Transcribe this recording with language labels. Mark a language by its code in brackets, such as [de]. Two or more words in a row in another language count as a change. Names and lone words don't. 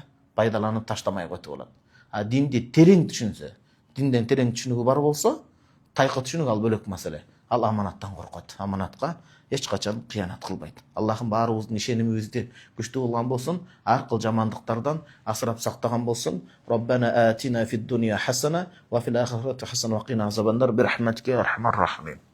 [ky] Пайдаланып таштамай който болот. Динди терең түшүнсө, динден терең түшүнүгү бар болсо, тайкы түшүнүк ал бөлөк маселе. Ал аманаттан коркот. Аманатка эч качан кыянат кылбайт. Аллахым баарыбыздын ишенимибизди күчтүү кылган болсун, ар кыл жамандыктардан асырап сактаган болсун. [ar] ربنا آتنا في الدنيا حسنة وفي الآخرة حسنة وقنا عذاب النار برحمتك يا أرحم الراحمين.